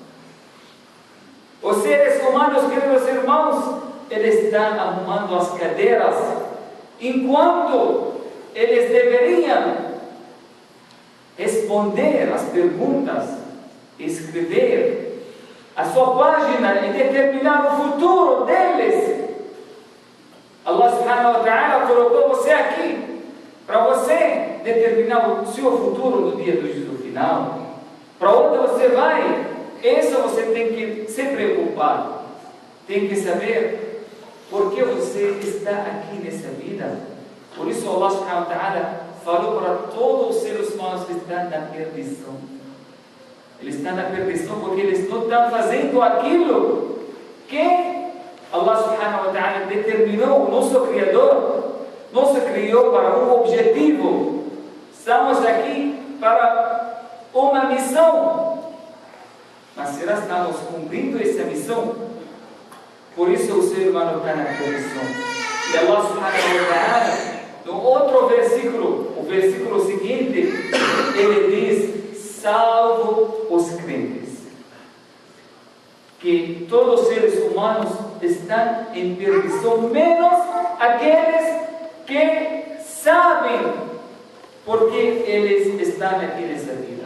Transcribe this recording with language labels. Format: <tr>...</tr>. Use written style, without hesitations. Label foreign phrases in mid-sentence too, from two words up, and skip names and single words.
<pt>Os seres humanos, queridos irmãos, eles estão arrumando as cadeiras, enquanto eles deveriam responder as perguntas, escrever a sua página e determinar o futuro deles. Allah</pt> <ar>سبحانه وتعالى</ar> <pt>colocou você aqui para você determinar o seu futuro no dia do juízo final. Para onde você vai? Isso você tem que se preocupar. Tem que saber por que você está aqui nessa vida. Por isso Allah</pt> <ar>سبحانه وتعالى</ar> <pt>falou para todos os seres humanos que estão na perdição. Eles estão na perdição porque eles não estão fazendo aquilo que Allah</pt> <ar>سبحانه وتعالى</ar> <pt>determinou. O nosso Criador nos criou para um objetivo. Estamos aqui para uma missão. Mas será que estamos cumprindo essa missão? Por isso o ser humano está na perdição.</pt> <ar>E الله سبحانه وتعالى,</ar> <pt>no outro versículo, o versículo seguinte, ele diz: salvo os crentes. Que todos os seres humanos estão em perdição, menos aqueles que sabem porque eles estão aqui nessa vida.</pt>